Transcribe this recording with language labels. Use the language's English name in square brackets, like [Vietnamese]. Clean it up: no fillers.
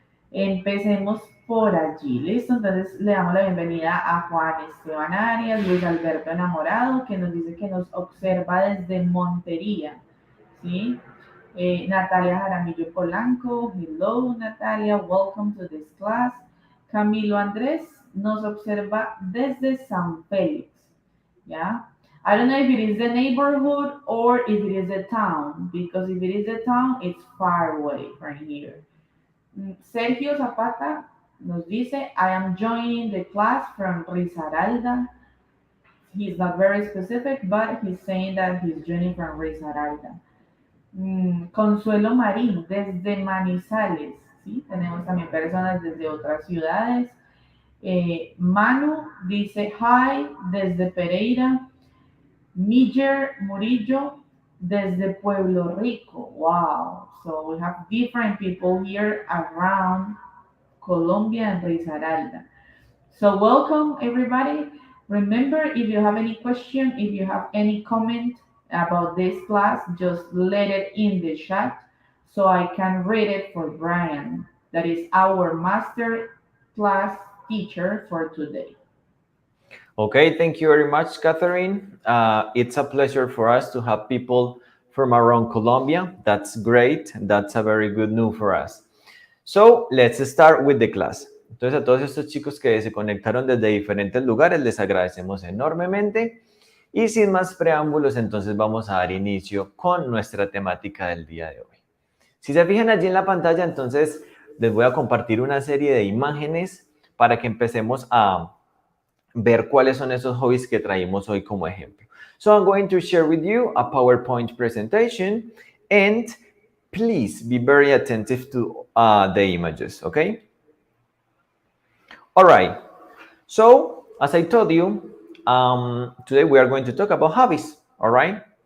[Spanish] Empecemos por allí, ¿listo? Entonces le damos la bienvenida a Juan Esteban Arias, Luis Alberto Enamorado, que nos dice que nos observa desde Montería, ¿sí? [English] Natalia Jaramillo Polanco, hello Natalia, welcome to this class. [Spanish] Camilo Andrés nos observa desde San Félix, ¿ya? [English] I don't know if it is the neighborhood or if it is the town, because if it is the town, it's far away from here. Sergio Zapata [Spanish] nos dice, [English] I am joining the class from Risaralda. He's not very specific, but he's saying that he's joining from Risaralda. [Spanish] Consuelo Marín, desde Manizales, ¿sí? Tenemos también personas desde otras ciudades. Manu dice, hi, desde Pereira. Níger Murillo, desde Pueblo Rico. Wow. [English] So we have different people here around Colombia and Risaralda. So welcome everybody. Remember, if you have any question, if you have any comment about this class, just let it in the chat so I can read it for Brian. That is our master class teacher for today. Okay, thank you very much, Katherine. It's a pleasure for us to have people from around Colombia. That's great. That's a very good news for us. So, let's start with the class. [Spanish] Entonces, a todos estos chicos que se conectaron desde diferentes lugares, les agradecemos enormemente. Y sin más preámbulos, entonces vamos a dar inicio con nuestra temática del día de hoy. Si se fijan allí en la pantalla, entonces les voy a compartir una serie de imágenes para que empecemos a ver cuáles son esos hobbies que traímos hoy como ejemplo. [English] So I'm going to share with you a PowerPoint presentation and please be very attentive to the images, okay? All right, so as I told you, today we are going to talk about hobbies, all right?